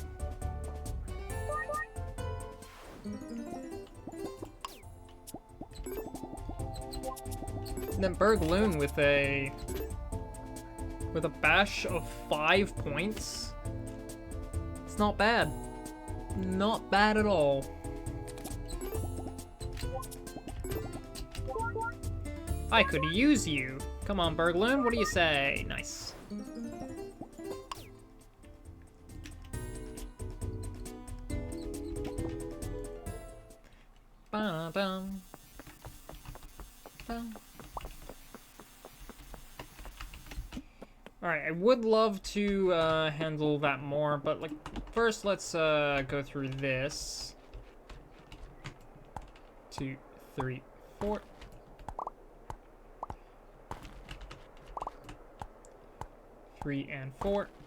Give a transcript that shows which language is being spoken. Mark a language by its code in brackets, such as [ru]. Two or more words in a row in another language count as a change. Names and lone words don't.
[en] And then Burgloon with a bash of 5 points. It's not bad. Not bad at all. I could use you. Come on, Burgloon, what do you say? Nice. Ba-dum. Ba. Alright, I would love to handle that more, but like first let's go through this. 2, 3, 4. 3 and 4.